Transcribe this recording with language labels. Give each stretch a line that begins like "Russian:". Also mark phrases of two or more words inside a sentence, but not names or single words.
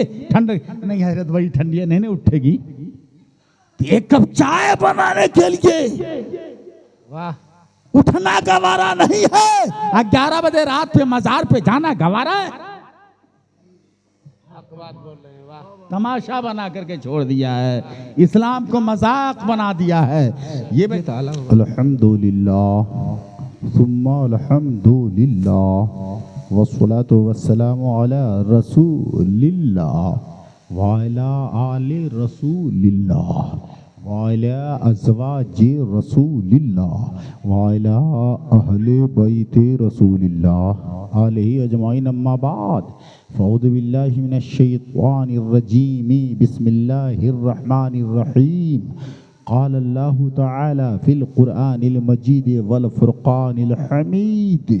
Urdu: ٹھنڈک نہیں حضرت، وہی ٹھنڈی ہے، نہیں اٹھے گی۔ ایک کپ چائے بنانے کے لیے واہ اٹھنا گوارا نہیں ہے. 11 بجے رات پے مزار پے جانا گوارا ہے? بول رہے ہیں، واہ. تماشا بنا کرکے چھوڑ دیا ہے، اسلام کو مذاق بنا دیا ہے.
Arabic: یہ الحمد لله ثم الحمد لله والصلاة والسلام على رسول الله وعلى آل رسول الله وعلى أزواج رسول الله وعلى أهل بيت رسول الله عليه أجمعين. أما بعد فأعوذ بالله من الشيطان الرجيم بسم الله الرحمن الرحيم. قال الله تعالى في القرآن المجيد والفرقان الحميد.